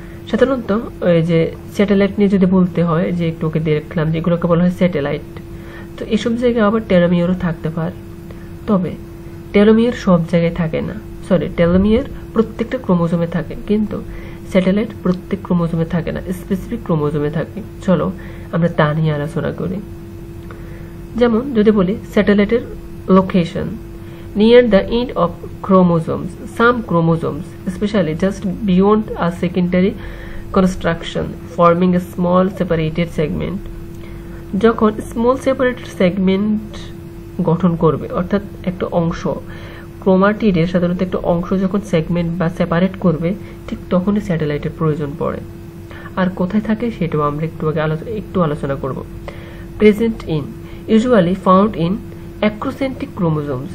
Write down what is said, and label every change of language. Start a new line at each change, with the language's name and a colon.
Bangla: সাধারণত ওই যে স্যাটেলাইট নিয়ে যদি বলতে হয়, যে একটু ওকে দেখলাম যেগুলোকে বলা হয় স্যাটেলাইট, তো এসব জায়গায় আবার টেলোমিয়ারও থাকতে পারে। তবে টেলোমিয়ার সব জায়গায় থাকে না, টেলোমিয়ার প্রত্যেকটা ক্রোমোজোমে থাকে, কিন্তু স্যাটেলাইট প্রত্যেক ক্রোমোজোমে থাকে না, স্পেসিফিক ক্রোমোজোমে থাকে। চলো আমরা তা নিয়ে আলোচনা করি। যেমন যদি বলি
English: স্যাটেলাইটের location near the end of chromosomes, some chromosomes especially just beyond a secondary construction forming a small separated segment।
Bangla: যখন স্মল সেপারেটেড সেগমেন্ট গঠন করবে, অর্থাৎ একটা অংশ ক্রোমাটিডের সাধারণত একটা অংশ যখন সেগমেন্ট বা সেপারেট করবে, ঠিক তখনই স্যাটেলাইটের প্রয়োজন পড়ে। আর কোথায় থাকে সেটাও আমরা একটু আলোচনা করব।
English: Present in, usually found in acrocentric chromosomes.